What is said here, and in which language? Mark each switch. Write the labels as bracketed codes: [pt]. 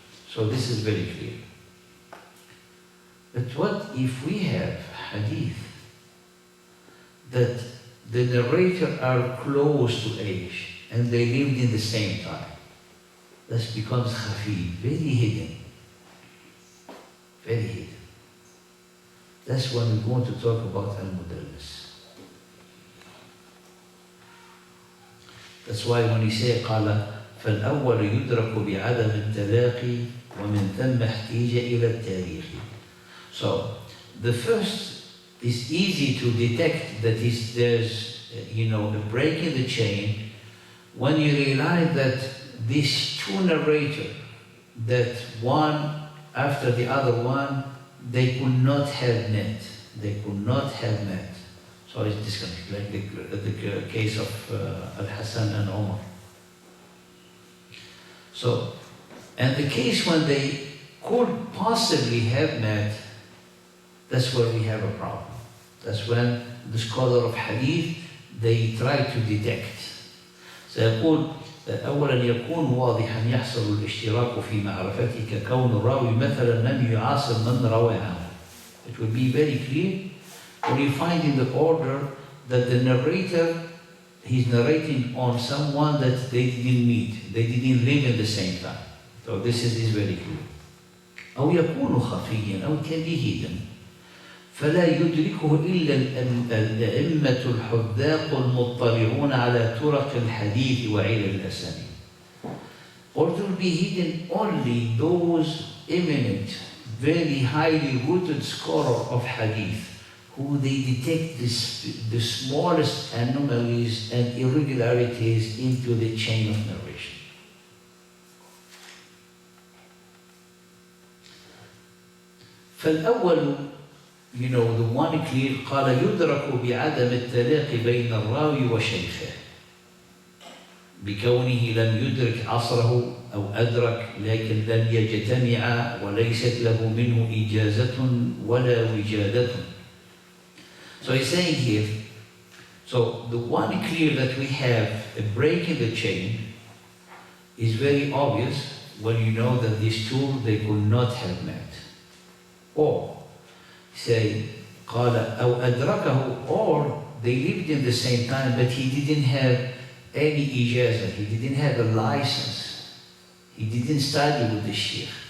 [en] So this is very clear. But what if we have hadith that the narrator are close to age and they lived in the same time? That becomes khafi, very hidden. Very hidden. That's when we want to talk about al-mudallis. That's why when he say [ar] قال فالأول يدرك بعدم التلاقي ومن ثم احتيج إلى التاريخ. [en] So the first is easy to detect that there's a break in the chain when you realize that these two narrators, that one after the other one, they could not have met. They could not have met. So it's disconnected, like the case of Al-Hassan and Umar. So, and the case when they could possibly have met, that's where we have a problem. That's when the scholar of Hadith, they try to detect. [ar] سيقول أولا يكون واضحا يحصل الاشتراك في معرفته ككون الراوي مثلا لم يعاصر من روى عنه. [en] It will be very clear when you find in the order that the narrator, he's narrating on someone that they didn't meet, they didn't live in the same time. So this is very clear. [ar] أو يكون خفيا أو [en] can be hidden. [ar] فلا يدركه إلا الأئمة الحذاق المطلعون على طرق الحديث وعلل الأسانيد. [en] Or it will be hidden only those eminent, very highly rooted scholars of hadith who they detect the smallest anomalies and irregularities into the chain of narration. [ar] فالأول, [en] the one clear, [ar] قال يدرك بعدم التلاقي بين الراوي وشيخه بكونه لم يدرك عصره أو أدرك لكن لم يجتمع وليست له منه إجازة ولا وجادة. [en] So he's saying here, so the one clear that we have a break in the chain is very obvious when you know that these two, they could not have met. Or say, [ar] قال أو أدركه, [en] or they lived in the same time, but he didn't have any ijazah, he didn't have a license, he didn't study with the sheikh.